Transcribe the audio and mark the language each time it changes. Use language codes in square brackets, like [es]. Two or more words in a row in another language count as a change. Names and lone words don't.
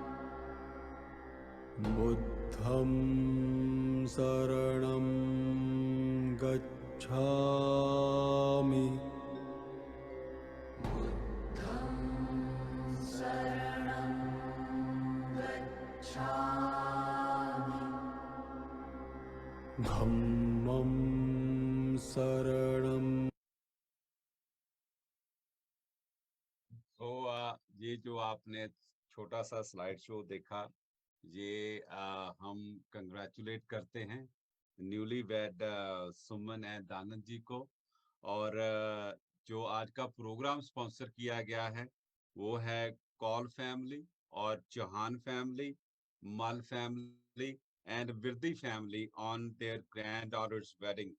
[pi] बुद्धं शरणं गच्छामि बुद्धं शरणं गच्छामि धम्मं शरणं [hi] तो ये जो आपने छोटा सा स्लाइड शो देखा, ये हम कंग्रेचुलेट करते हैं [en] newly wed [hi] सुमन एंड दानंद जी को। और जो आज का प्रोग्राम स्पॉन्सर किया गया है वो है कॉल फैमिली और चौहान फैमिली, मल [en] family and Virdi family on their grand daughters wedding.